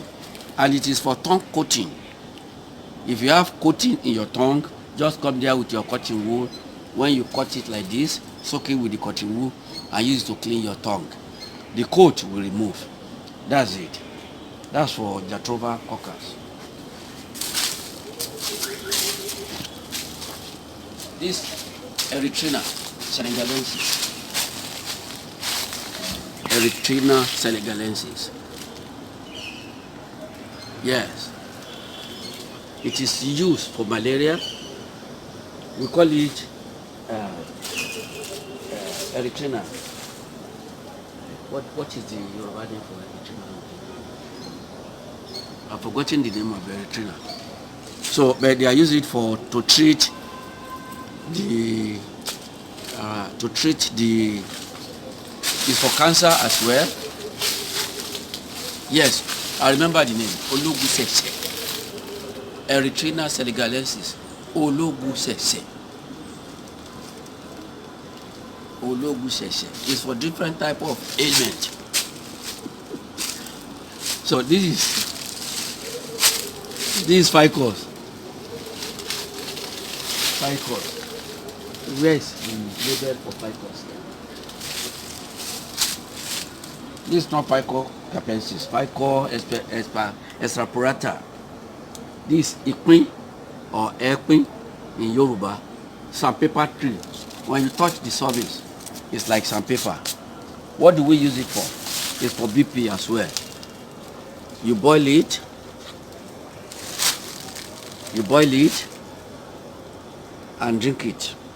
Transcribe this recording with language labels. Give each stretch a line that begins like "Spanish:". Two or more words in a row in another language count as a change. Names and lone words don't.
English: And it is for tongue coating. If you have coating in your tongue, just come there with your cotton wool. When you cut it like this, soak it with the cotton wool and use it to clean your tongue. The coat will remove. That's it. That's for Jatropha coccus. This Erythrina senegalensis. Erythrina senegalensis. Yes. It is used for malaria. We call it Erythrina. What is the Yoruba name for Erythrina? I've forgotten the name of Erythrina. So, but they are using it to treat the it's for cancer as well. Yes, I remember the name. Ologusese. Erythrina senegalensis. Ologusese. Ologusese. It's for different type of ailment. So this is ficus. Ficus. Where is the label for ficus? This is not Ficus capensis. Ficus extrapolata. This Ikpin or Ekpin in Yoruba. Sandpaper tree. When you touch the surface, it's like sandpaper. What do we use it for? It's for BP as well. You boil it. And drink it.